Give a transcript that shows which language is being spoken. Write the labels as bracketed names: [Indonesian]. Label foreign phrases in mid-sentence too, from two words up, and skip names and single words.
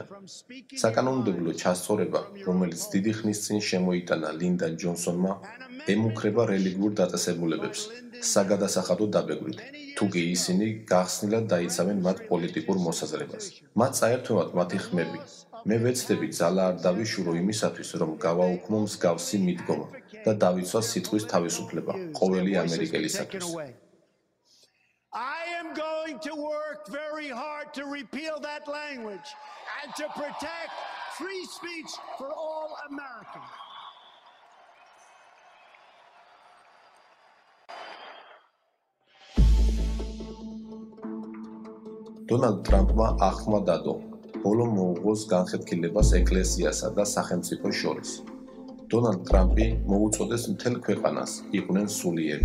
[Georgian] საკანონმდებლო ჩასწორება, რომელიც დიდი ხნის წინ შემოიტანა ლინდან ჯონსონმა, ემუქრება რელიგიურ დაწესებულებებს, საგადასახადო დაბეგვით, თუ კი ისინი გახსნილად დაიცავენ მათ პოლიტიკურ მოსაზრებას. მათ წაერთვევათ მათი ხმები. მე ვეცდები ძალა არ დავიშურო იმისათვის, რომ გავაუქმო მსგავსი მიდგომა და დავიცვა სიტყვის თავისუფლება ყოველი ამერიკელისათვის. [English] I am going to work very hard to repeal that language and to protect free speech for all Americans. [Georgian] დონალდ ტრამპმა ახმა დადო, ბოლო მოუღოს განხეთქილებას ეკლესიასა და სახელმწიფოს შორის. დონალდ ტრამპი მოუწოდეს მთელ ქვეყანას იყვნენ სულიერი.